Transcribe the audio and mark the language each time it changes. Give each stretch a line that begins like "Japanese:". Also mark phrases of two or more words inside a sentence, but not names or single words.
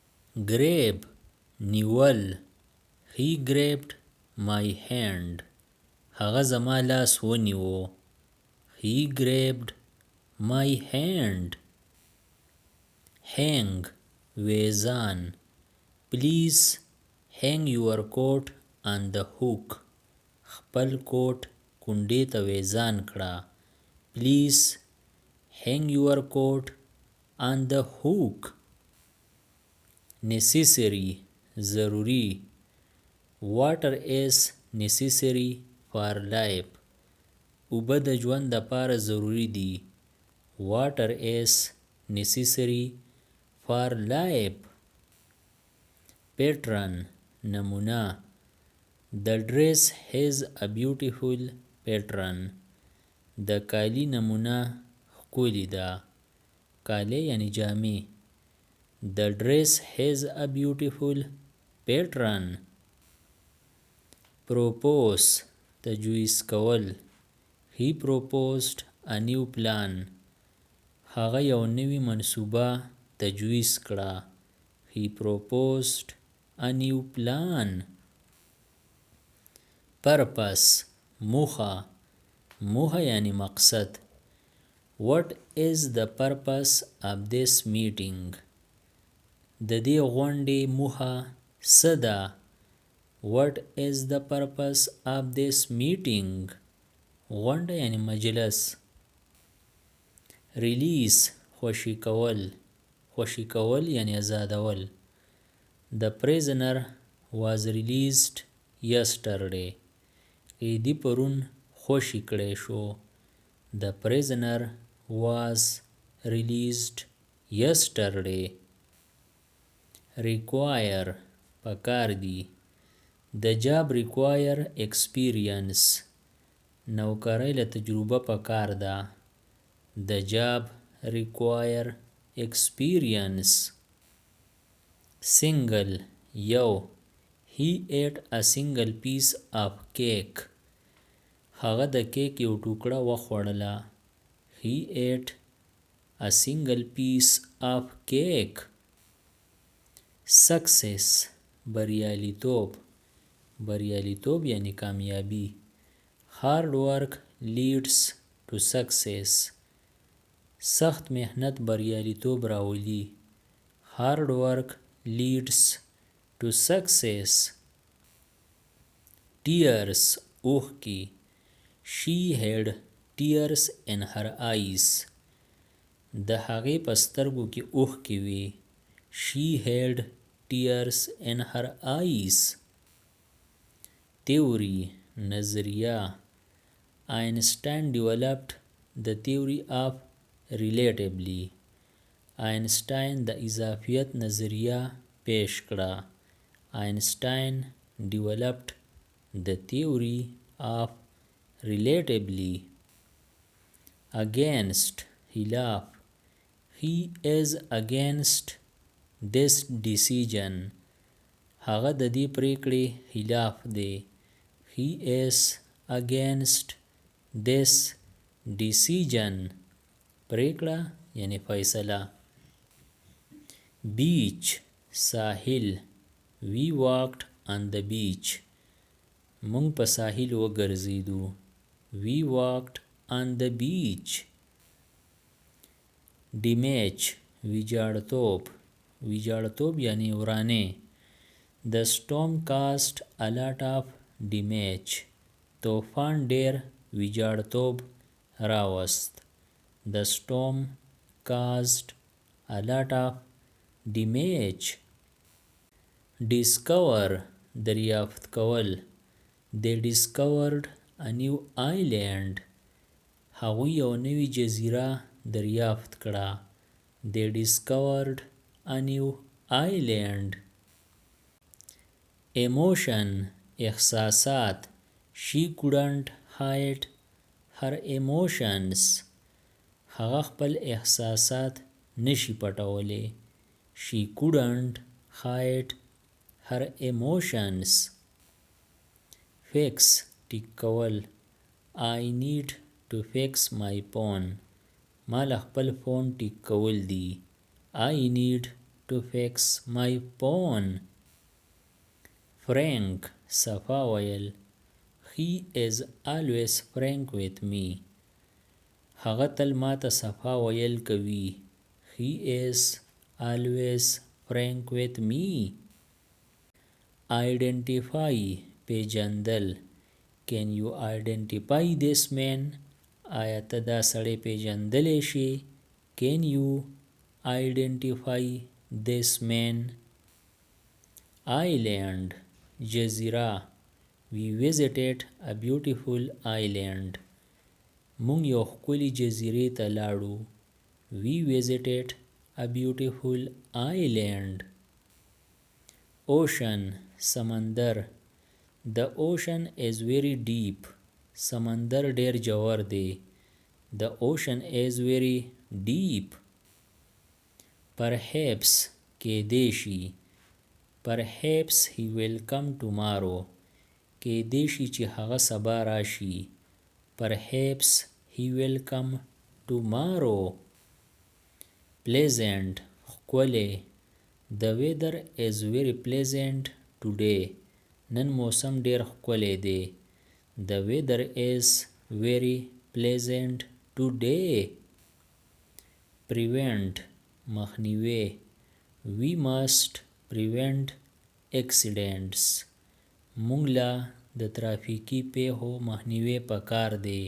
English: grab نیول. he grabbed my hand.
Pashto: هغه زما لاس ونیو.
English: he grabbed my hand. hang ویزان. please hang your coat on the hook.
Pashto: خپل کوټ کونډې ته ویزان کړه.
English: please hang your coat on the hook. necessary ضروری. water is necessary for life.
Pashto: اوبه د ژوند دپاره ضروری دي.
English: water is necessary for life. pattern نمونه. the dress has a beautiful pattern.
Pashto: د کالی نمونه ښکلې ده. کالی یعنی جامې.
English: the dress has a beautiful pattern.
Pashto: propose تجویز کول.
English: he proposed a new plan.
Pashto: هغه یو نوی منصوبه تجویز کړه.
English: he proposed a new plan. purpose موخه.
Pashto: موخه یعنی مقصد.
English: what is the purpose of this meeting.
Pashto: د دې غونډې موخه څه ده.
English: what is the purpose of this meeting.
Pashto: غونډه یعنی مجلس. release خوشي کول. خوشي کول یعنی ازادول.
English: the prisoner was released yesterday.
Pashto: قیدی پرون خوشي کړی شو.
English: the prisoner was released yesterday.
Pashto: require پکار دی.
English: the job require experience.
Pashto: نوکری له تجربه پکار ده.
English: the job require experience. single یو. he ate a single piece of cake.
Pashto: هغه د کیک یو ټوکړه وخوړله.
English: he ate a single piece of cake. success بریالیتوب.
Pashto: بریالیتوب یعنی کامیابی.
English: hard work leads to success.
Pashto: سخت محنت بریالیتوب راولي.
English: hard work leads to success. tears اوښکې. she had tears in her eyes.
Pashto: د هغې په سترګو کې اوښکې وې.
English: she had tears in her eyes. theory نظریه. Einstein developed the theory of relativity.
Pashto: Einstein د اضافیت نظریه پیش کړه.
English: Einstein developed the theory of relativity. against خلاف. he is against this decision.
Pashto: هغه د دې پریکړې خلاف دی.
English: he is against this decision.
Pashto: پریکړه یعنی فیصله.
English: beach ساحل. we walked on the beach.
Pashto: مونږ په ساحل وګرځیدو.
English: we walked on the beach. damage ویجاړتوب.
Pashto: ویجاړتوب یعنی ورانه.
English: the storm caused a lot of damage.
Pashto: طوفان ډیر ویجاړتوب راوست.
English: the storm caused a lot of damage.
Pashto: discover دریافت کول.
English: they discovered a new island.
Pashto: هغوی یو نوی جزیره دریافت کړه.
English: they discovered a new island. emotion احساسات. she couldn't hide her emotions.
Pashto: هغه خپل احساسات نشي پټولی.
English: she couldn't hide her emotions.
Pashto: fix ټیک کول.
English: I need to fix my phone.
Pashto: ما له خپل فون ټیک کول دي.
English: I need to fix my phone. Frank
Pashto: صفا ویل
English: He is always frank with me.
Pashto: هغه تل ماته صفا ویل کوي.
English: He is always frank with me. Identify پیجندل Can you identify this man?
Pashto: آیا ته دا سړی پیجندلی شي؟
English: Can you identify this man? Island جزیره We visited a beautiful island.
Pashto: مونږ یو ښکلي جزیرې ته لاړو.
English: We visited a beautiful island. Ocean سمندر The ocean is very deep.
Pashto: سمندر ډیر جوړ دی.
English: The ocean is very deep.
Pashto: Perhaps کېدی شي.
English: Perhaps he will come tomorrow.
Pashto: کېدی شي چې هغه سبا راشي.
English: Perhaps he will come tomorrow. Pleasant ښکلی The weather is very pleasant today.
Pashto: نن موسم ډیر ښکلی دی.
English: The weather is very pleasant today. Prevent مخنیوی We must prevent accidents.
Pashto: مونږ له د ترافیکي پیښو مخنیوی پکار دی.